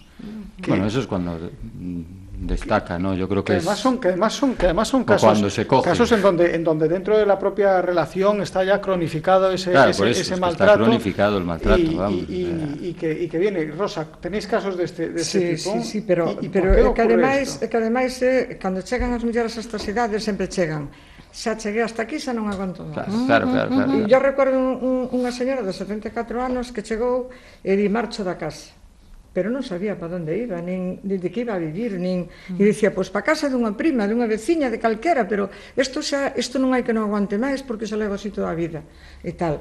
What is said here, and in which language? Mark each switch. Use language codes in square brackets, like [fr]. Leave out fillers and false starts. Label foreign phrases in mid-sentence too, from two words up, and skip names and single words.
[es] Bueno, eso es cuando destaca, ¿no? Yo creo que además son casos, cuando se coge. casos en donde dentro de la propia relación está ya cronificado ese por eso, maltrato. Está cronificado el maltrato, y que viene. Rosa, tenéis casos de este tipo? [gl] Sí, pero que ademais cando chegan as mulleres a estas idades sempre chegan. Xa cheguei hasta aquí, xa non aguanto máis. Claro. E eu recordo unha señora de 74 anos que chegou e di marcho da casa, pero non sabía para onde iba, nin de que iba a vivir, nin e dicía, pois para casa dunha prima, dunha veciña, de calquera, pero isto non hai que non aguante máis porque xa levo así toda a vida e tal.